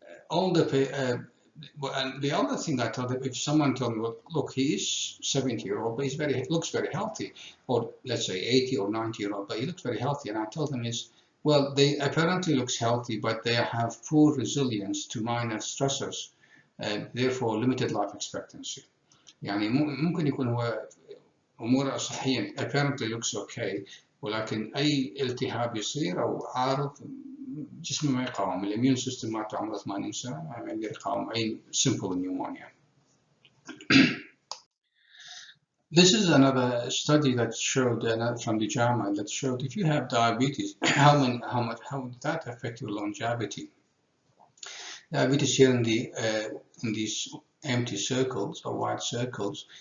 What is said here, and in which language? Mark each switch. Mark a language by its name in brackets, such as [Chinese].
[English] The other thing I told them, if someone told me, look, he is 70-year-old, but looks very healthy, or let's say 80 or 90-year-old, but he looks very healthy. And I told them is, well, they apparently looks healthy, but they have poor resilience to minor stressors, therefore limited life expectancy. [Arabic] يعني ممكن يكون هو أموره صحيا [English] apparently looks okay, [Arabic] ولكن أي التهاب يصير أو عارض جسمه ما يقاوم. الاميون سيستم مالته عمره 80 سنه ما يقدر يقاوم اي [English] simple pneumonia. This is another study that showed from the JAMA that showed if you have diabetes, how would that affect your longevity? Diabetes here in these empty circles or white circles.